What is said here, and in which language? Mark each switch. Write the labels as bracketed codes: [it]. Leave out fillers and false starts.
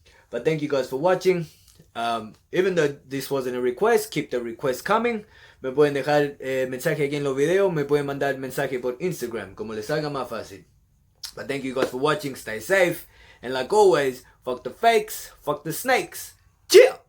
[en] But thank you guys for watching. Even though this wasn't a request, keep the request coming. [es] Me pueden dejar mensaje aquí en los videos. Me pueden mandar mensaje por Instagram, como les salga más fácil. [en] But thank you guys for watching. Stay safe. And like always, fuck the fakes, fuck the snakes. Chea!